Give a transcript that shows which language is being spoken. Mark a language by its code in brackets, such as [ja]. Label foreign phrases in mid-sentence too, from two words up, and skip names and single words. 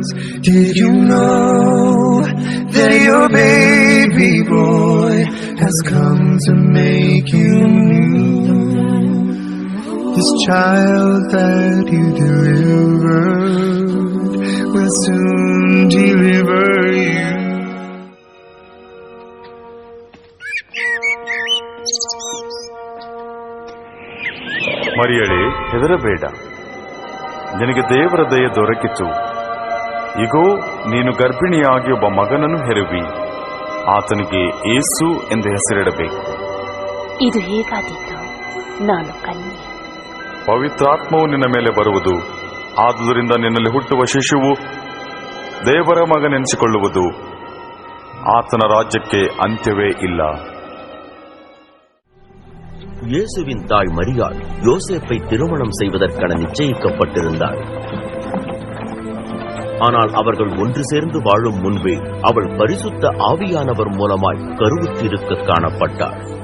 [en] Did you know that your baby boy has come to make you new? This child that you delivered will soon deliver you. [kn] ಮರಿಯಳೇ, ಹೆದರಬೇಡ, ನಿನಗೆ ದೇವರ ದಯೆ ದೊರಕಿತು. ಇಗೋ, ನೀನು ಗರ್ಭಿಣಿಯಾಗಿ ಒಬ್ಬ ಮಗನನ್ನು ಹೆರುವಿ, ಆತನಿಗೆ ಯೇಸು ಎಂದು ಹೆಸರಿಡಬೇಕು. ಇದು ಹೇಗಾದೀತು? ನಾನು ಕನ್ಯೆ. ಪವಿತ್ರಾತ್ಮವು ನಿನ್ನ ಮೇಲೆ ಬರುವುದು, ಆದುದರಿಂದ ನಿನ್ನಲ್ಲಿ ಹುಟ್ಟುವ ಶಿಶುವು ದೇವರ ಮಗನೆನಿಸಿಕೊಳ್ಳುವುದು. ಆತನ ರಾಜ್ಯಕ್ಕೆ ಅಂತ್ಯವೇ ಇಲ್ಲ. [ta] இயேசுவின் தாய் மரியாள் யோசேப்பை திருமணம் செய்வதற்கான நிச்சயிக்கப்பட்டிருந்தாள். ஆனால் அவர்கள் ஒன்று சேர்ந்து வாழும் முன்பே அவள் பரிசுத்த ஆவியானவர் மூலமாய் கருவுற்றிருக்க காணப்பட்டாள்.